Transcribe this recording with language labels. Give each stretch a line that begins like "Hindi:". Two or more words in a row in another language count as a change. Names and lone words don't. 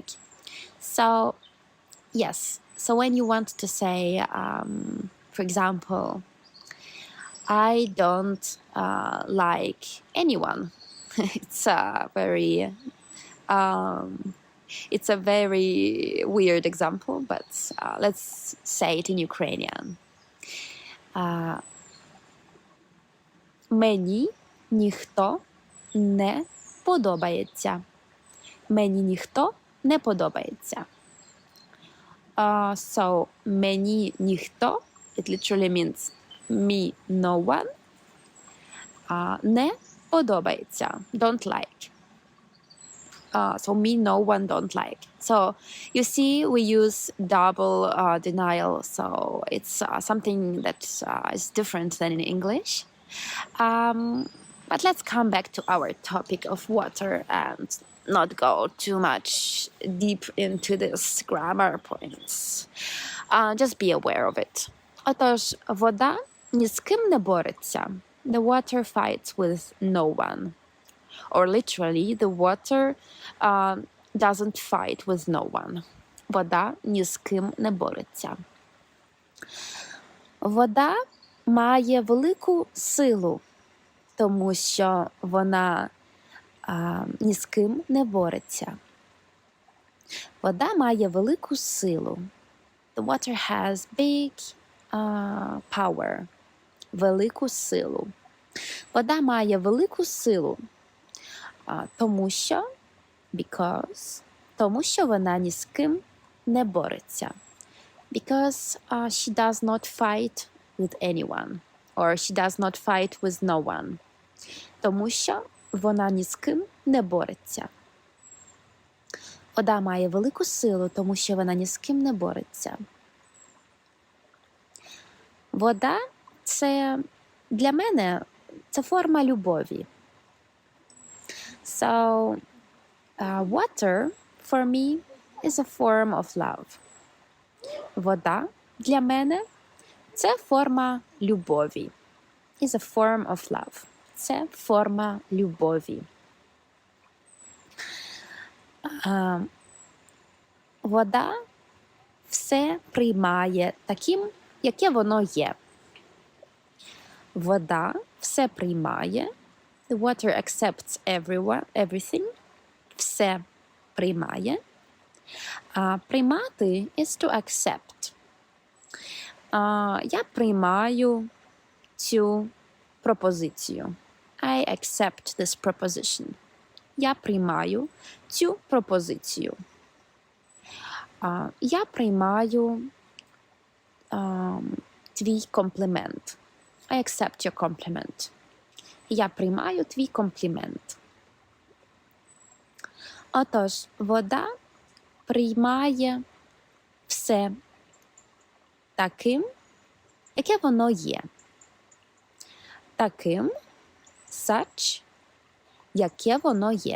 English: So, yes, so when you want to say, for example, I don't like anyone. It's a very weird example, but let's say it in Ukrainian.
Ukrainian: Мені ніхто не подобається. Мені ніхто не подобається. So, мені ніхто,
English: it literally means me no one,
Ukrainian: не подобається,
English: don't like. So me no one don't like. So you see, we use double denial, so it's something that is different than in English. But let's come back to our topic of water and not go too much deep into this grammar points. Just be aware of it.
Ukrainian: Отож, вода ні з ким не бореться.
English: The water fights with no one. Or literally, the water doesn't fight with no one.
Ukrainian: Вода ні з ким не бореться. Вода має велику силу, тому що вона ні з ким не бореться. Вода має велику силу.
English: The water has big power.
Ukrainian: Велику силу. Вода має велику силу, тому що вона ні з ким не бореться.
English: Because she does not fight with anyone. Or she does not fight with no one.
Ukrainian: Тому що вона ні з ким не бореться. Вода має велику силу, тому що вона ні з ким не бореться. Вода – це, для мене, це форма любові.
English: So, water, for me, is a form of love.
Ukrainian: Вода для мене – це форма любові.
English: Is a form of love.
Ukrainian: Це форма любові. Вода все приймає таким, яке воно є. Вода все приймає.
English: The water accepts everything.
Ukrainian: Все приймає. Приймати
English: is to accept.
Ukrainian: Я приймаю цю пропозицію.
English: I accept this proposition.
Ukrainian: Я приймаю цю пропозицію. Я приймаю твій комплімент.
English: I accept your compliment.
Ukrainian: Я приймаю твій комплімент. Отож, вода приймає все таким, яке воно є. Таким, such, яке воно є.